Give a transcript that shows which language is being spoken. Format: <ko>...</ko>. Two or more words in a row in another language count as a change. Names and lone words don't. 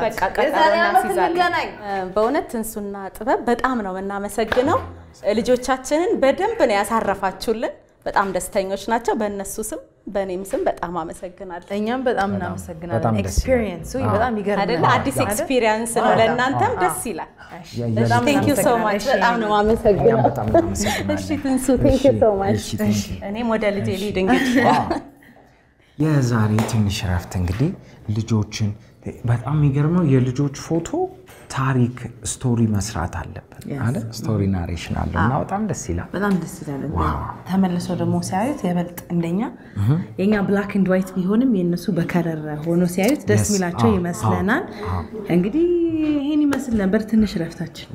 <am>በቃ ቀጣሪና ሲዛገናኝ በእውነት እንሱና ጥበብ በጣም ነው የምናመሰግነው ልጆቻችንን በደንብ ነው ያሳረፋችሁልን በጣም ደስተኞች ናቸው በእነሱ ስም በእኔም ስም በጣም አመሰግናለሁ እኛም በጣም እናመሰግናለን ኤክስፒሪየንስ በጣም ይገርማል አይደል አዲስ ኤክስፒሪየንስ ነው ለእናንተም ደስ ይላል</am> <en>Thank you so much</en> <am>በጣም ነው አመሰግናለሁ በጣም እናመሰግናለን እሺ ትንሱ</am> <en>thank you so much</en> <am>እኔም ወደ ልጄ ልሂድ እንግዲህ የዛሬ ትንሽ ረፍት እንግዲህ ልጆችን በጣም የሚገርመው የልጆች ፎቶ ታሪክ ስቶሪ መስራት አለበት አይደል</am> <en>story narration</en> <am>አለውና በጣም ደስ ይላል በጣም ደስ ይላል ተመልሶ ደግሞ ሲያዩት የበልጥ እንደኛ የኛ</am> <en>black and white</en> <am>ቢሆንም የነሱ በከለር ሆኖ ሲያዩት ደስ ሚላቸው ይመስለናል እንግዲህ ይሄን ይመስል ነበር ትንሽ ረፍታችን</am>